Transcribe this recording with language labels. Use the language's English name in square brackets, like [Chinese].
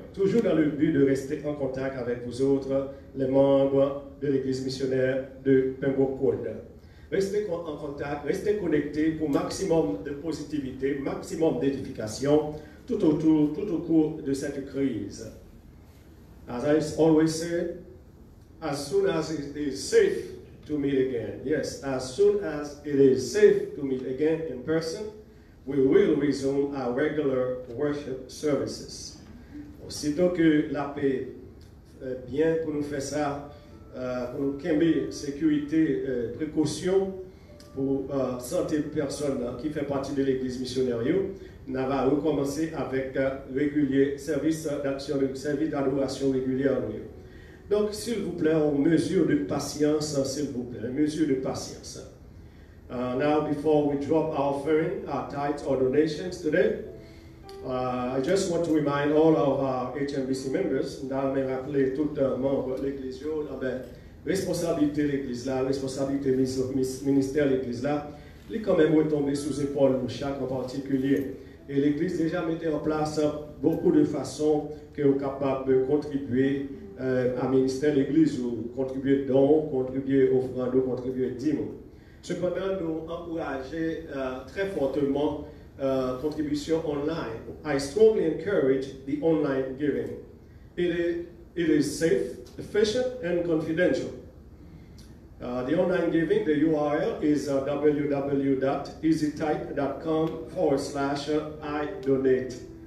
[French] Toujours dans le but de rester en contact avec vous autres, les membres de l'Église missionnaire de Pembroke Port. Restez en contact, restez connectés pour maximum de positivité, maximum d'édification tout au cours de cette crise. [English] As I always say, as soon as it is safe to meet again, yes, as soon as it is safe to meet again in person, we will resume our regular worship services. [French] Aussitôt que la paix bien pour nous faire ça, pour nous camber sécurité, précaution pour santé de personnes qui fait partie de l'église missionnaire, nous allons recommencer avec régulier service d'action, service d'adoration régulière. Donc, s'il vous plaît, en mesure de patience, s'il vous plaît, en mesure de patience. [English] Now, before we drop our offering, our tithes or donations today, I just want to remind all of our HMBC members, [French] dans le rappeler tout membre de l'Église, responsabilité de l'Église là, responsabilité ministère de l'Église là, il est quand même retombé sous épaule pour chaque en particulier. Et l'Église déjà mettait en place beaucoup de façons que vous êtes capable de contribuer à ministère de l'Église, ou contribuer dons, contribuer offrandes, contribuer dîmes. Cependant, nous encourageons très fortement contribution online. [English] I strongly encourage the online giving. It is safe, efficient, and confidential. The online giving, the URL is www.easytype.com/I-donate.